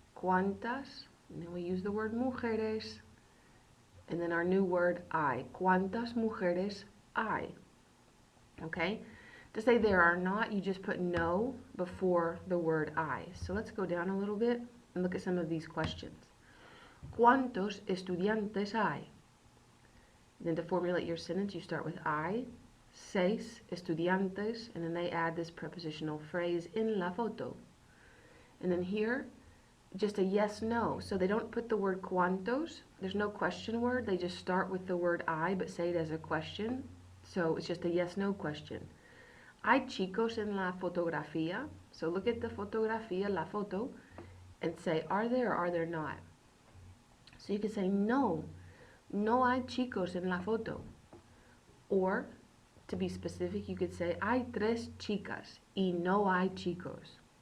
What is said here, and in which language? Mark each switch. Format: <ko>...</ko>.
<en>Cuantas, and then we use the word mujeres, and then our new word hay.</en> <es>Cuantas mujeres hay. Okay?</es> <en>To say there are not, you just put no before the word I. So let's go down a little bit and look at some of these questions.</en> <es>¿Cuántos estudiantes hay?</es> <en>Then to formulate your sentence, you start with hay,</en> <es>6 estudiantes,</es> <en>and then they add this prepositional phrase,</en> <es>en la foto.</es> <en>And then here, just a yes, no. So they don't put the word cuántos. There's no question word. They just start with the word I, but say it as a question. So it's just a yes, no question.</en> <es>¿Hay chicos en la fotografía?</es> <en>So look at the fotografía, la foto, and say, are there or are there not? So you can say,</en> <es>no, no hay chicos en la foto.</es> <en>Or, to be specific, you could say,</en> <es>hay 3 chicas y no hay chicos.</es>